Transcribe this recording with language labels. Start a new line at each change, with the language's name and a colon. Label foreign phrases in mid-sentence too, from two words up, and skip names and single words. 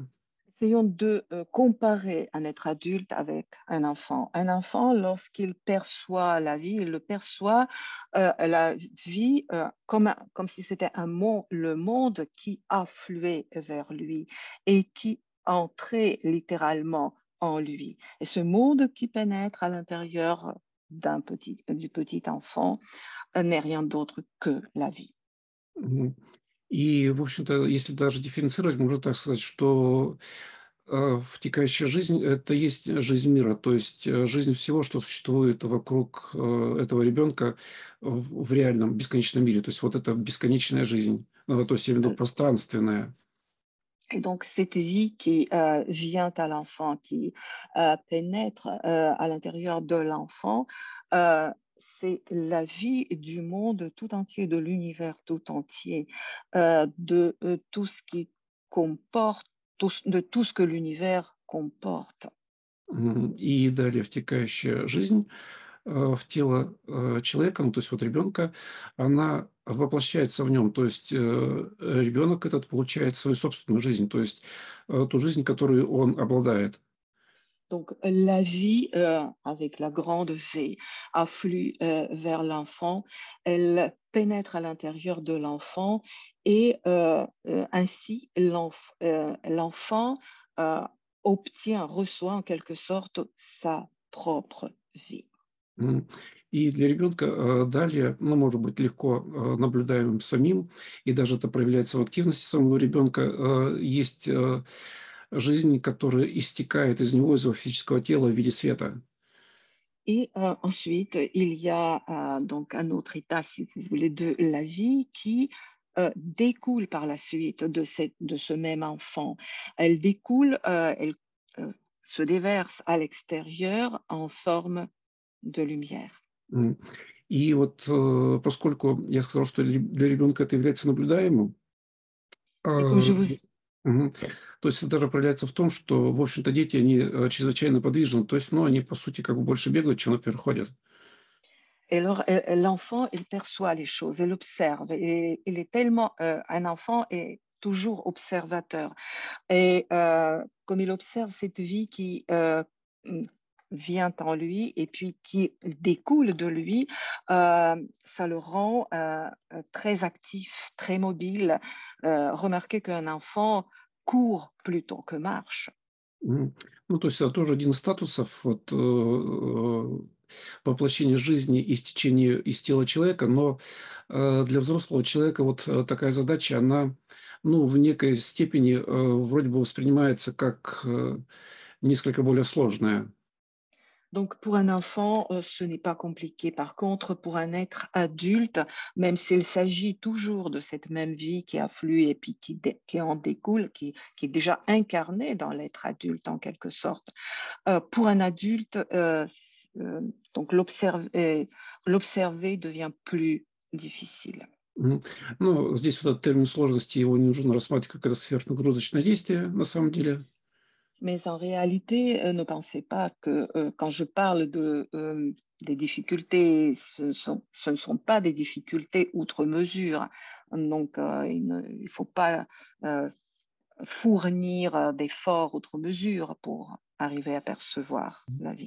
French: Essayons de comparer un être adulte avec un enfant. Un enfant, lorsqu'il perçoit la vie, il le perçoit la vie comme si c'était le monde qui affluait vers lui et qui entrait littéralement en lui. Et ce monde qui pénètre à l'intérieur du petit enfant n'est rien d'autre que la vie. Мгм.
Russian: И, в общем-то, если даже дифференцировать, можно так сказать, что втекающая жизнь – это есть жизнь мира, то есть жизнь всего, что существует вокруг этого ребенка в реальном бесконечном мире. То есть вот это бесконечная жизнь, то есть я имею в виду пространственная.
French: Et donc, cette vie qui vient à l'enfant, qui pénètre à l'intérieur de l'enfant, euh, c'est la vie du monde tout entier, de l'univers tout entier, de tout ce qui comporte, de tout ce que l'univers comporte.
Russian: И далее втекающая жизнь в тело человека, ну, то есть вот ребенка, она воплощается в нем. То есть ребенок этот получает свою собственную жизнь, то есть ту жизнь, которую он обладает.
French: Donc, la vie, avec la grande V, afflue vers l'enfant, elle pénètre à l'intérieur de l'enfant et ainsi l'enfant euh, reçoit en quelque sorte sa propre vie. М.
Russian: И для ребенка далее, ну, может быть легко наблюдаемым самим, и даже это проявляется в активности самого ребенка, есть жизнь, которая истекает из него, из его физического тела в виде света.
French: Et ensuite, il y a donc un autre état, si vous voulez, de la vie qui découle par la suite de ce même enfant. Elle découle, elle se déverse à l'extérieur en forme de lumière. М.
Russian: И вот поскольку я сказал, что для ребенка это является наблюдаемым,
French: Et comme je vous
Russian: мгм, то есть это даже проявляется в том, что, в общем-то, дети, они чрезвычайно подвижны, то есть, ну, они, по сути, как бы больше бегают, чем, например, ходят.
French: Et alors, l'enfant, il perçoit les choses, il observe. Et il est tellement, un enfant est toujours observateur. Et comme il observe cette vie qui mm, vient en lui et puis qui découle de lui, ça le rend très actif, très mobile. Remarquez qu'un enfant court plutôt que marche. Мгм.
Russian: Ну, то есть это тоже один из статусов вот, воплощения жизни из течения, из тела человека, но для взрослого человека вот такая задача, она, ну, в некой степени вроде бы воспринимается как несколько более сложная.
French: Donc, pour un enfant, ce n'est pas compliqué. Par contre, pour un être adulte, même s'il s'agit toujours de cette même vie qui afflue et puis qui en découle, qui est déjà incarnée dans l'être adulte en quelque sorte, pour un adulte, donc l'observer devient plus difficile. Мгм.
Russian: Ну, здесь вот этот термин сложности, его не нужно рассматривать как это сверхнагрузочное действие, на самом деле.
French: Mais en réalité, ne pensez pas que quand je parle des difficultés, ce ne sont pas des difficultés outre mesure. Donc, il ne faut pas fournir d'efforts outre mesure pour arriver à percevoir la vie.